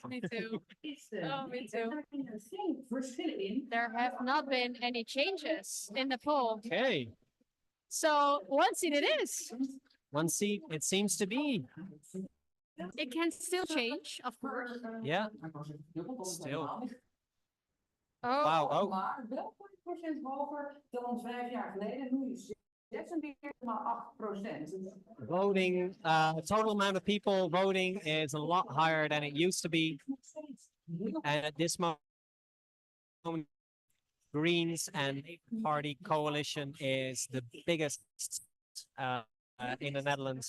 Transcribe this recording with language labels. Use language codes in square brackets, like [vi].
[en] Me too. Oh, me too. There have not been any changes in the poll. Okay. So one seat it is. One seat, it seems to be. It can still change, of course. Yeah. Still. Oh. Wow. Oh. [nl] Maar wel 40% hoger dan 5 jaar geleden. Nu is 46,8%. [en] Voting, total amount of people voting is a lot higher than it used to be. And at this moment, Greens and Party coalition is the biggest in the Netherlands.